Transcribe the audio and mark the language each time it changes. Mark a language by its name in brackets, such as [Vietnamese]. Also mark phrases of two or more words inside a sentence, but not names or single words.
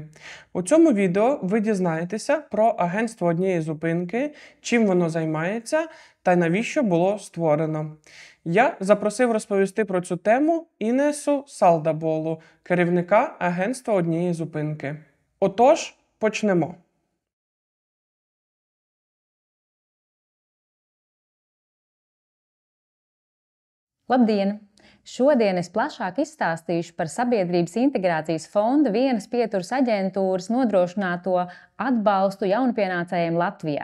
[Ukrainian] У цьому відео ви дізнаєтеся про агентство однієї зупинки, чим воно займається та навіщо було створено. Я запросив розповісти про цю тему Інесу Салдаболу, керівника агентства однієї зупинки. Отож, почнемо. [Latvian] Labdien! Šodien es plašāk izstāstīšu par Sabiedrības integrācijas fonda vienas pieturas aģentūras nodrošināto atbalstu jaunpienācējiem Latvijā.